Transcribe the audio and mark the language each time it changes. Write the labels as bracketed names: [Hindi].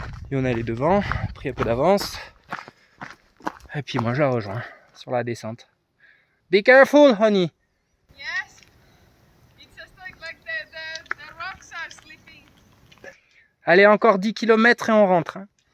[French] Et on est allé devant, pris un peu d'avance. Et puis moi je la rejoins sur la descente. [English] Be careful, honey. Yes. It's just like the rocks are slipping. [French] Allez, encore 10 km et on rentre. Hein.